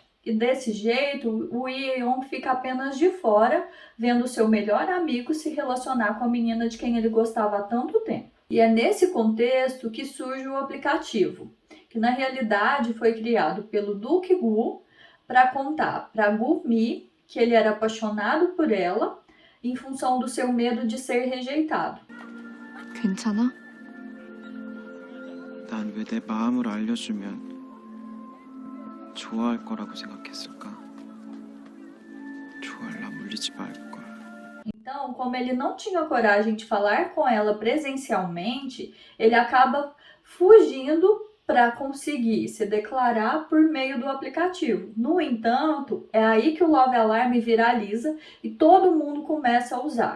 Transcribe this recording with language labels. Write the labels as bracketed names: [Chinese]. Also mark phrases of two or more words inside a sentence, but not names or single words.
[Portuguese] E desse jeito, o Yeon fica apenas de fora, vendo seu melhor amigo se relacionar com a menina de quem ele gostava há tanto tempo. E é nesse contexto que surge o aplicativo, que na realidade foi criado pelo Duke Gu para contar para Gu Mi que ele era apaixonado por ela em função do seu medo de ser rejeitado. [Korean] 괜찮아? 난 왜 내 마음을 알려주면 좋아할 거라고 생각했을까? 좋아할라 물리지 말걸. [Portuguese] Então, como ele não tinha coragem de falar com ela presencialmente, ele acaba fugindo para conseguir se declarar por meio do aplicativo. No entanto, é aí que o Love Alarm viraliza e todo mundo começa a usar.